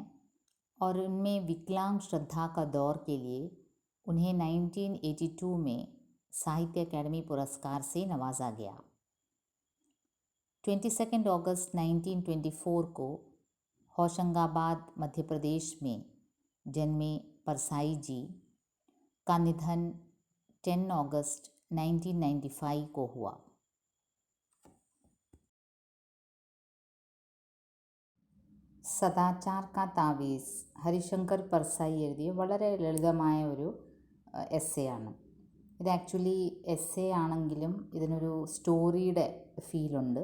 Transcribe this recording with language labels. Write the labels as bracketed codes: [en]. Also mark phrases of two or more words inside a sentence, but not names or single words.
[hi] और उनमें विकलांग श्रद्धा का दौर के लिए उन्हें 1982 में साहित्य अकादमी पुरस्कार से नवाजा गया। 22 अगस्त 1924 को होशंगाबाद मध्य प्रदेश में जन्मे परसाई जी का निधन 10 अगस्त 1995 को हुआ। [ml] സദാചാർ കാ താവീസ് ഹരിശങ്കർ പർസായി എഴുതിയ വളരെ ലളിതമായ ഒരു എസ്സേ ആണ്. ഇത് [en] actually essay [ml] ആണെങ്കിലും ഇതിനൊരു സ്റ്റോറിയുടെ ഫീലുണ്ട്.